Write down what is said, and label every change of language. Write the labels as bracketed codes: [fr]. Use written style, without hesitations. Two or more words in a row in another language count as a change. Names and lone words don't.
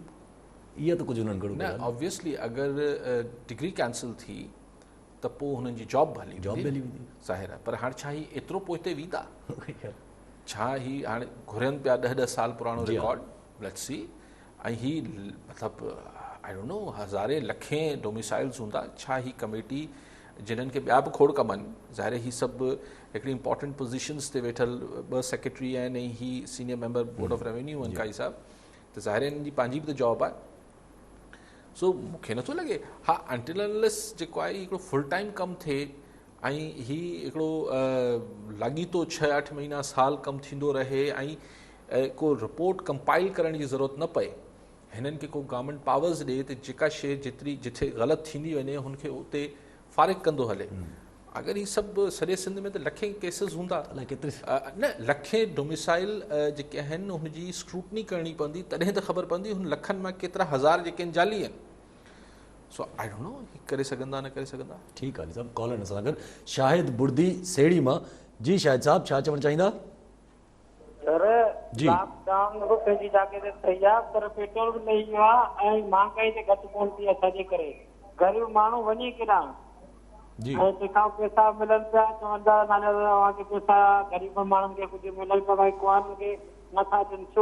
[sd] इहा त कुझु उन्हनि न ऑब्वियसली अगरि डिग्री कैंसिल थी त पोइ हुननि जी जॉब बि हली वेंदी, ज़ाहिर आहे। पर हाणे छा ही एतिरो पोइ हिते वेंदा? छा ही हाणे घुरनि पिया 10-10 साल पुराणो रिकॉर्ड, [en] let's see. [sd] ऐं ही मतिलबु [en] I don't know [sd] हज़ारे लखे डोमिसाइल्स हूंदा। छा ही कमेटी जिन्हनि खे ॿिया बि खोड़ कम आहिनि, ज़ाहिर ही सभु हिकिड़ी [en] important positions [sd] ते वेठल 2 सेक्रेटरी आहिनि ऐं ही [en] senior member board of revenue [sd] आहिनि काई साहब, त ज़ाहिर हिननि जी पंहिंजी बि त जॉब आहे। सो मूंखे नथो लॻे हा [en] until unless [sd] जेको आहे हिकिड़ो [en] full time [sd] कमु थिए ऐं ही हिकिड़ो लाॻीतो 6-8 महीना साल कमु थींदो रहे ऐं को [en] report compile [sd] करण जी ज़रूरत न पए, हिननि खे को [en] government powers [sd] ॾिए त जेका शइ जेतिरी जिथे ग़लति थींदी वञे हुनखे उते फारिग कंदो हले। अगरि ही सभु सॼे सिंध में त लखे केसिस हूंदा, न लखे डोमिसाइल जेके आहिनि हुनजी स्क्रूटनी करणी पवंदी, तॾहिं त ख़बर पवंदी हुन लखनि मां केतिरा हज़ार जेके आहिनि जाली आहिनि। [en] so I don't know [sd] करे सघंदा न करे सघंदा। ठीकु आहे साहब, कॉल सां गॾु शाहिद बुर्दी सेड़ी मां। जी शाहिद साहब छा चवणु चाहींदा? सर लॉकडाउन रुॻो पंहिंजी जॻह ते सही आहे, पर पेट्रोल बि लही वियो आहे ऐं महांगाई ते घटि कोन थी आहे, छाजे करे ग़रीब माण्हू वञे केॾां ऐं तंहिंखां पैसा मिलनि पिया, चवंदा तव्हांखे पैसा ग़रीब माण्हुनि खे कुझु मिलनि पिया, भई कुआनि खे नथा ॾियनि छो?